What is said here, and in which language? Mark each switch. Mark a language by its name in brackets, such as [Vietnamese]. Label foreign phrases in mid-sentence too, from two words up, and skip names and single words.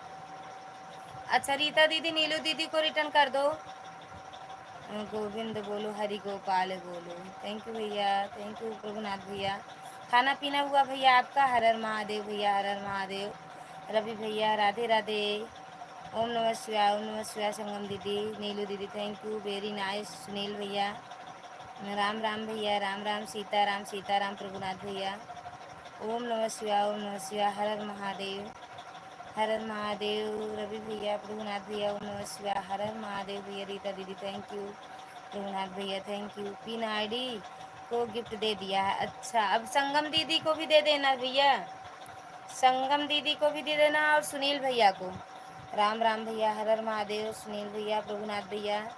[Hindi] अच्छा रीता दीदी नीलू दीदी को रिटर्न कर दो। गोविंद बोलो, हरि गोपाल बोलो। [English] thank you भैया, thank you प्रभुनाथ भैया। [Hindi] खाना पीना हुआ भैया आपका? हर हर महादेव भैया, हर हर महादेव। रवि भैया राधे राधे। [Sanskrit] ओम नमः शिवाय, ओम नमः शिवाय। [English] संगम दीदी, नीलू दीदी thank you very nice. [Hindi] सुनील भैया राम राम भैया, राम राम। सीताराम सीताराम प्रभुनाथ भैया। [Sanskrit] ओम नमः शिवाय, ओम नमः शिवाय। [Hindi] हर हर महादेव, हर हर महादेव। रवि भैया, प्रभुनाथ भैया [Sanskrit] ओम नमः शिवाय। [Hindi] हर हर महादेव भैया। [English] रीता दीदी thank you. प्रभुनाथ भैया thank you. pin ID [Hindi] को गिफ्ट दे दिया है। अच्छा अब संगम दीदी को भी दे देना भैया। संगम दीदी को भी दे देना और सुनील भैया को। राम राम भैया, हर हर महादेव। सुनील भैया, प्रभुनाथ भैया।